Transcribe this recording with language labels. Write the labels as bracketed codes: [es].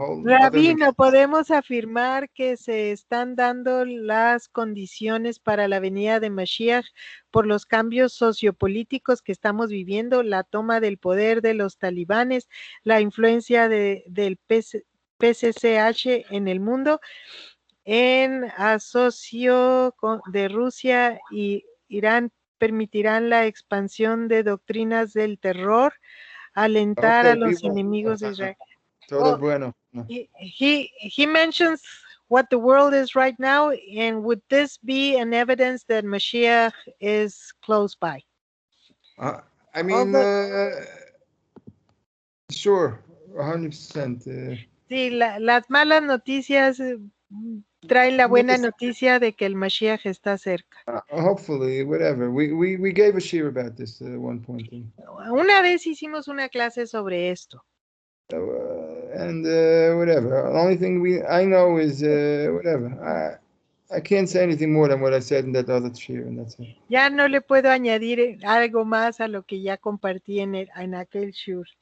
[es] Rabino, podemos afirmar que se están dando las condiciones para la venida de Mashiach por los cambios sociopolíticos que estamos viviendo, la toma del poder de los talibanes, la influencia del PCCH en el mundo, en asocio de Rusia y Irán, permitirán la expansión de doctrinas del terror, alentar a los enemigos de Israel. Todo bueno. [en] He mentions what the world is right now, and would this be an evidence that Mashiach is close by? I mean, sure, 100%. [es] Sí, las malas noticias traen la buena noticia de que el Mashiach está cerca. [en] Hopefully, whatever. We gave a shir about this at one point. [es] Una vez hicimos una clase sobre esto. [en] And whatever. The only thing I know is whatever. I can't say anything more than what I said in that other shir, and that's it. [es] Ya no le puedo añadir algo más a lo que ya compartí en aquel shir.